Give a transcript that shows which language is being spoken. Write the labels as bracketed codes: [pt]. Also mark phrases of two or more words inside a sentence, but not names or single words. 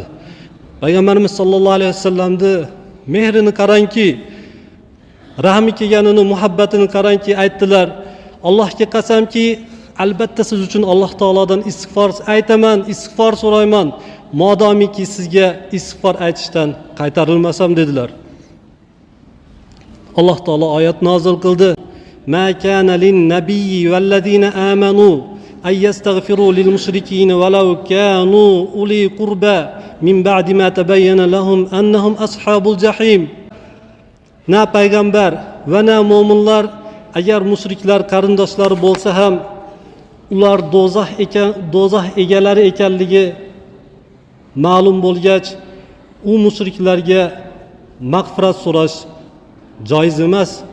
[uz] Payg'ambarimiz [ar] صلى الله عليه وسلم [uz] mehrini qarangki, rahmi kelganini, muhabbatini qarangki, aytdilar: Allohga qasamki, albatta siz uchun Alloh taolodan istig'for aytaman, istig'for so'rayman, modomiki sizga istig'for aytishdan qaytarilmasam dedilar. Alloh taolo oyat nozil qildi: [ar] ما كان للنبي والذين آمنوا أن يستغفروا للمشركين ولو كانوا أولي قربى من بعد ما تبين لهم أنهم أصحاب الجحيم. [uz] Na payg'ambar va na mu'minlar agar mushriklar qarindoshlari bo'lsa ham ular do'zax egalari ekanligi ma'lum bo'lgach, u mushriklarga mag'firat so'rash joiz emas.